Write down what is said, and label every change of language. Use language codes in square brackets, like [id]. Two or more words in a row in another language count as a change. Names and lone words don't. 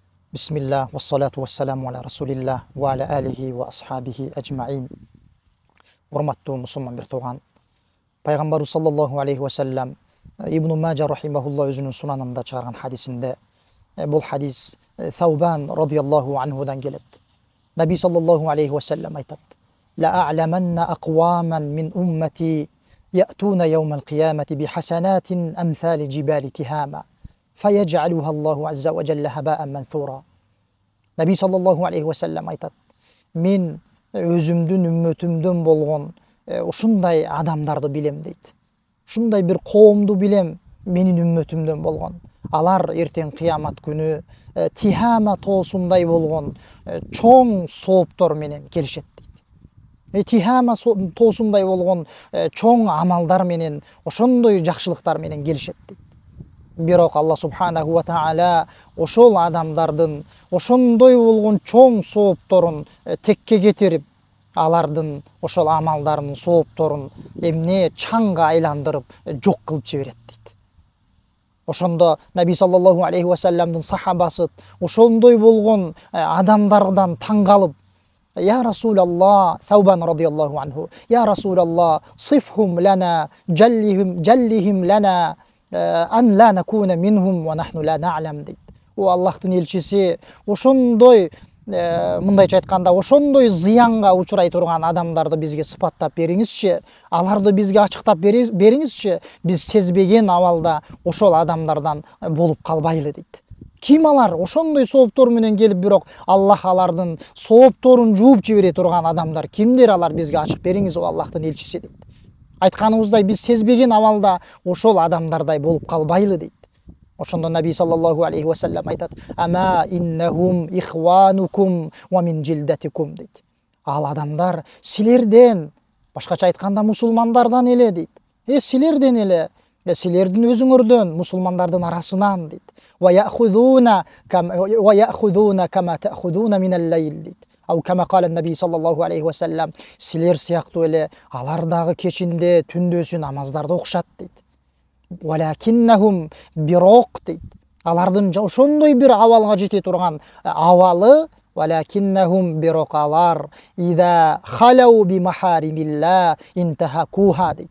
[ar] بسم الله والصلاة والسلام على رسول الله وعلى آله وأصحابه أجمعين. [ky] Урматтуу мусулман бир тууган, пайгамбарыбыз [ar] صلى الله عليه وسلم [ky] Ибн Мажа рахимахулла өзүнүн сунанында чыгарган хадисинде, бул хадис Саубан [ar] رضي الله عنه [ky] келет. [ar] النبي صلى الله عليه وسلم айтат: "لأعلمن أقواما من أمتي يأتون يوم القيامة بحسنات أمثال جبال تهامة فيجعلها الله عز وجل هباء منثورا." النبي صلى الله عليه وسلم [ky] aytat: "Мен өзүмдүн үмметимден болгон ушундай адамдарды билем" дейт. Ушундай бир коомду билем, менин ümmetimden болгон. Алар эртең кыямат күнү Тихама тоосундай болгон чоң сооптор менен келишет дейт. Тихама тоосундай болгон чоң амалдар менен, ошондой жакшылыктар менен келишет дейт. Бирок Алла [ar] سبحانه وتعالى [ky] ошол адамдардын ошондой болгон чоң соопторун текке кетирип, алардын ошол амалдарынын соопторун эмне чаңга айландырып жок кылып жиберет дейт. Ошондо Наби [ar] صلى الله عليه وسلم [ky] сахабасы ошондой болгон адамдардан таң калып: [ar] "يا رسول الله", Саубан رضي الله عنه, "يا رسول الله صفهم لنا جلهم لنا أن لا نكون منهم ونحن لا نعلم" дейт. [ky] О Аллахтын элчиси, ошондой мындайча айтканда ошондой зыянга учурай турган адамдарды бизге сыпаттап бериңизчи, аларды бизге ачыктап бериңизчи, биз сезбеген абалда ошол адамдардан болуп калбайлы дейт. Ким алар? Ошондой сооптор менен келип, бирок Аллах алардын соопторун жууп жибере турган адамдар кимдер? Алар бизге ачып бериңиз, о Аллахтын элчиси дейт. Айтканыбыздай, биз сезбеген абалда ошол адамдардай болуп калбайлы дейт. [ar] Ошондо النبي صلى الله عليه وسلم айтат: "أما إنهم إخوانكم ومن جلدتكم" дейт. [ky] Ал адамдар силерден, башкача айтканда мусулмандардан эле дейт. Силерден эле, силердин өзүңөрдөн, мусулмандардын арасынан дейт. [ar] ويأخذون كما تأخذون من الليل дейт. أو كما قال النبي صلى الله عليه وسلم, [ky] силер сыяктуу эле алар дагы кечинде, түндөсү намаздарды окушат дейт. Валакиннахум бирок дейт. Алардын ошондой бир абалга жете турган абалы, валакиннахум бирок алар [ar] إذا خلوا بمحارم الله انتهكوها [ky] дейт.